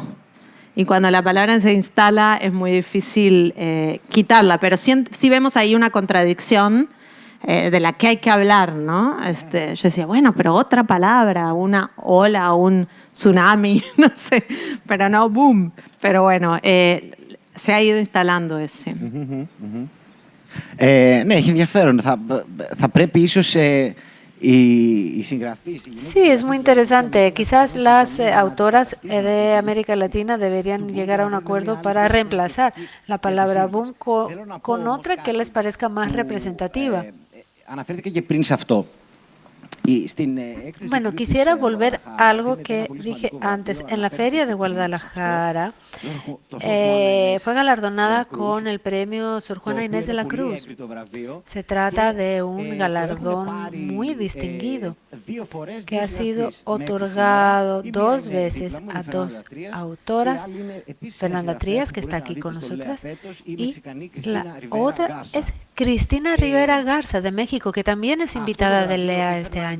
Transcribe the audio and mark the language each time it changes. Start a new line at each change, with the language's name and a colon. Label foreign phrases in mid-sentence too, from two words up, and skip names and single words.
Spanish: Y cuando la palabra se instala es muy difícil quitarla, pero sí vemos ahí una contradicción de la que hay que hablar, ¿no? Yo decía, bueno, pero otra palabra, una ola, un tsunami, no sé, pero no, boom. Pero bueno, se ha ido instalando ese.
Greek: Ναι, έχει ενδιαφέρον. Θα πρέπει ίσως οι συγγραφείς...
Spanish: Sí, es muy interesante. Quizás las autoras de América Latina deberían llegar a un acuerdo para reemplazar la palabra boom con otra que les parezca más representativa.
Greek: Αναφέρθηκε και πριν σε αυτό.
Spanish: Bueno, quisiera volver a algo que dije antes. En la Feria de Guadalajara fue galardonada con el premio Sor Juana Inés de la Cruz. Se trata de un galardón muy distinguido que ha sido otorgado 2 veces a 2 autoras, Fernanda Trías, que está aquí con nosotras, y la otra es Cristina Rivera Garza, de México, que también es invitada de LEA este año.